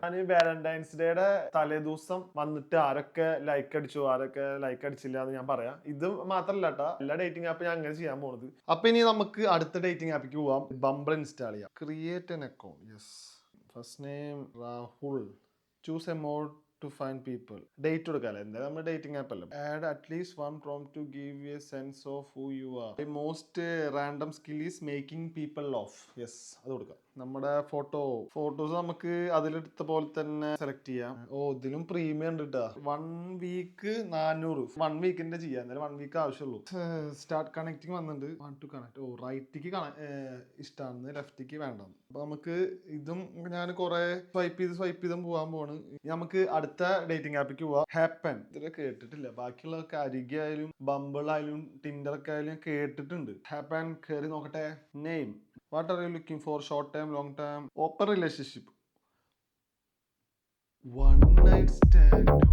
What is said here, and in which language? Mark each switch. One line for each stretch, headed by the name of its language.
Malayalam: ഞാൻ വാലന്റൈൻസ് ഡേയുടെ തലേ ദിവസം വന്നിട്ട് ആരൊക്കെ ലൈക്ക് അടിച്ചു ആരൊക്കെ ലൈക്ക് അടിച്ചില്ല എന്ന് ഞാൻ പറയാം. ഇത് മാത്രല്ല കേട്ടാ, എല്ലാ ഡേറ്റിംഗ് ആപ്പ് ഞാൻ അങ്ങനെ ചെയ്യാൻ പോകുന്നത്. അപ്പൊ ഇനി നമുക്ക് അടുത്ത ഡേറ്റിംഗ് ആപ്പിക്ക് പോവാം. ബംബിൾ ഇൻസ്റ്റാൾ ചെയ്യാം.
English: Create an account. Yes. First name Rahul. Choose a mode to find people. Date
Malayalam: കൊടുക്കാല്ലേ. എന്തായാലും നമ്മൾ ഡേറ്റിംഗ് ആപ്പ് അല്ല.
English: Add at least one prompt to give a sense of who you are. The most random skill is making people laugh.
Malayalam: Yes, അത് കൊടുക്കാം. നമ്മുടെ photos നമുക്ക് അതിലെടുത്ത പോലെ തന്നെ select ചെയ്യാം. ഇതിലും പ്രീമിയം ഉണ്ട് കേട്ടോ. 1 വീക്ക് 400. 1 വീക്കിന്റെ ചെയ്യാം. എന്നാലും 1 വീക്ക് ആവശ്യമുള്ളൂ. സ്റ്റാർട്ട് കണക്റ്റിംഗ് വന്നിട്ടുണ്ട്.
English: Want to connect.
Malayalam: റൈറ്റിക്ക് ഇഷ്ടമാണ്, ലെഫ്റ്റിക്ക് വേണ്ട. അപ്പൊ നമുക്ക് ഇതും ഞാൻ കുറെ സ്വൈപ്പ് ചെയ്തും പോകാൻ പോവാണ്. നമുക്ക് അടുത്ത ഡേറ്റിംഗ് ആപ്പിക്ക് പോവാം. ഹാപ്പൻ. ഇതൊക്കെ കേട്ടിട്ടില്ല. ബാക്കിയുള്ളതൊക്കെ അരികെ ആയാലും ബമ്പിൾ ആയാലും ടിൻഡർ ഒക്കെ ആയാലും കേട്ടിട്ടുണ്ട്. ഹാപ്പൻ കയറി നോക്കട്ടെ. Name.
English: What are you looking for? Short term, long term, open relationship. One night stand.